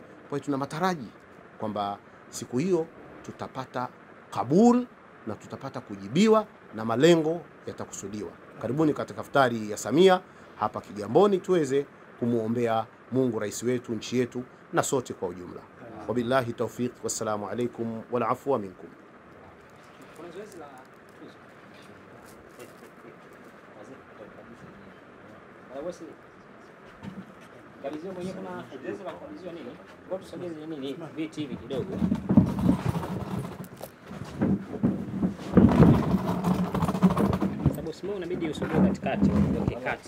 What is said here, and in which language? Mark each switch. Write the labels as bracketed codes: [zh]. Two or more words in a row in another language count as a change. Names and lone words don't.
[sw] Kwa hiyo tuna mataraji kwamba siku hiyo tutapata kabul na tutapata kujibiwa na malengo yatakusudiwa. Karibuni katika iftari ya Samia hapa Kigamboni, tuweze kumuombea Mungu rais wetu, nchi yetu na sote kwa ujumla. [ar] وبالله التوفيق، والسلام عليكم والعفو منكم. [sw] Kabizio mwenyewe kuna zoezi la kabizio nini? Kwa tusogeze nini viti hivi kidogo. Sababu simo unabidi usogee katikati, utoke kati.